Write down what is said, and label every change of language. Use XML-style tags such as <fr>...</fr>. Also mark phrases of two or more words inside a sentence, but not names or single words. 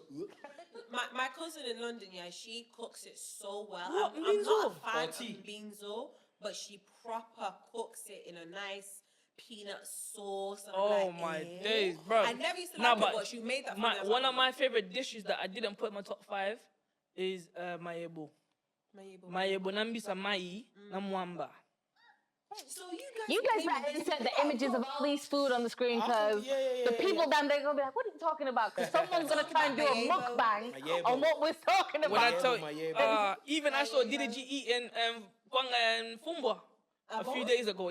<en>My cousin in London, yeah, she cooks it so well. What, I'm not Binzo? a fan Or tea? of Binzo, but she proper cooks it in a nice peanut sauce. And I'm Oh like, my eh? days, bro. I never used to Nah, like it, but she made that for me. I was one like, of my favorite dishes that I didn't put in my top 5 is mayebo. Mayebo.</en> <ln>Mayebo nambisa mai na mwamba.</ln> <en>So you You guys guys became better this- insert the images of all these food on the screen, I because think- yeah, the people down there gonna be like, "What are you talking about?" Because someone's gonna try and do a Talking about mukbang Mayebo. on what we're talking When I about. tell my you, yeah, even I saw DDG eating Kwang and Fumba a few days ago.</en>